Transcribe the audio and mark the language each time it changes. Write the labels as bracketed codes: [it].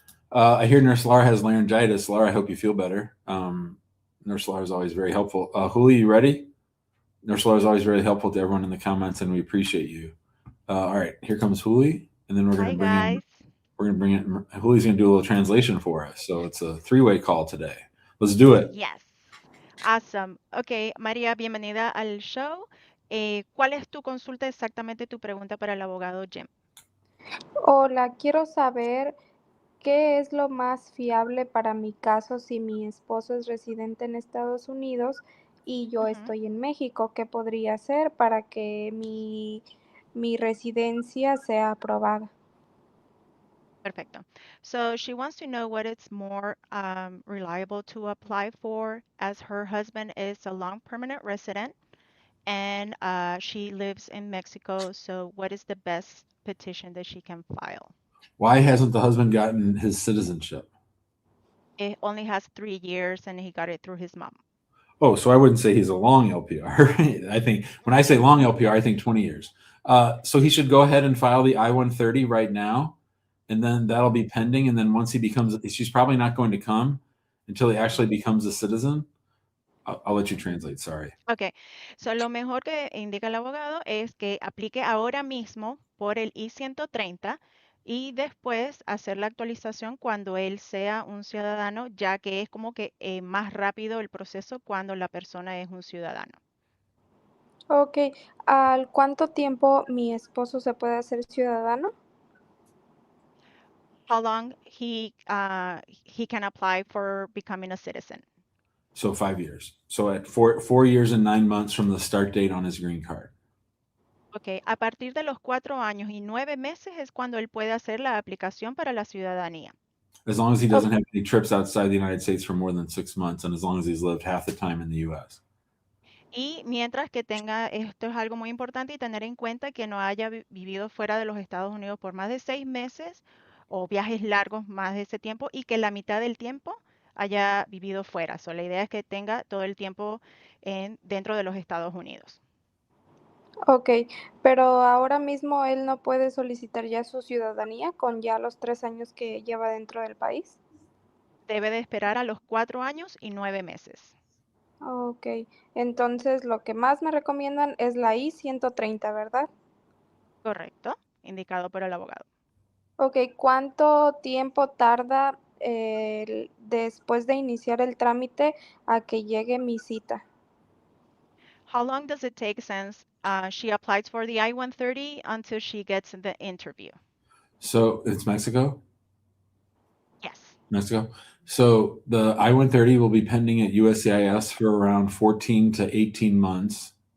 [en] I hear Nurse Laura has laryngitis. Laura, I hope you feel better. Nurse Laura is always very helpful. Huli, you ready? Nurse Laura is always very helpful to everyone in the comments, and we appreciate you. All right, here comes Huli, and then we're going to bring in. Juli's going to do a little translation for us. So it's a three-way call today. Let's do it. [es] Yes. Awesome. Ok, María, bienvenida al show. ¿Cuál es tu consulta exactamente, tu pregunta para el abogado Jim? Hola, quiero saber qué es lo más fiable para mi caso si mi esposo es residente en Estados Unidos y yo Ujú. estoy en México. ¿Qué podría hacer para que mi residencia sea aprobada? Perfecto. [en] So she wants to know what it's more reliable to apply for, as her husband is a long permanent resident and she lives in Mexico. So what is the best petition that she can file? Why hasn't the husband gotten his citizenship? It only has 3 years and he got it through his mom. Oh, so I wouldn't say he's a long LPR. I think when I say long LPR, I think 20 years. So he should go ahead and file the I-130 right now, and then that'll be pending. And then once he becomes, she's probably not going to come until he actually becomes a citizen. I'll let you translate. Sorry. [es] Ok, so lo mejor que indica el abogado es que aplique ahora mismo por el I-130 y después hacer la actualización cuando él sea un ciudadano, ya que es como que más rápido el proceso cuando la persona es un ciudadano. Ok, ¿al cuánto tiempo mi esposo se puede hacer ciudadano? [en] How long he can apply for becoming a citizen? So 5 years. So at 4 years and 9 months from the start date on his green card. [es] Ok, a partir de los 4 años y 9 meses es cuando él puede hacer la aplicación para la ciudadanía. [en] As long as he doesn't have any trips outside the United States for more than 6 months, and as long as he's lived half the time in the U.S. [es] Y mientras que tenga, esto es algo muy importante y tener en cuenta que no haya vivido fuera de los Estados Unidos por más de 6 meses o viajes largos más de ese tiempo y que la mitad del tiempo haya vivido fuera. So, la idea es que tenga todo el tiempo dentro de los Estados Unidos. Ok, pero ahora mismo él no puede solicitar ya su ciudadanía con ya los 3 años que lleva dentro del país. Debe de esperar a los 4 años y 9 meses. Ok, entonces lo que más me recomiendan es la I-130, ¿verdad? Correcto, indicado por el abogado. Ok, ¿cuánto tiempo tarda después de iniciar el trámite a que llegue mi cita? [en] How long does it take since she applies for the I-130 until she gets the interview? So it's Mexico? Yes. Mexico. So the I-130 will be pending at USCIS for around 14 to 18 months.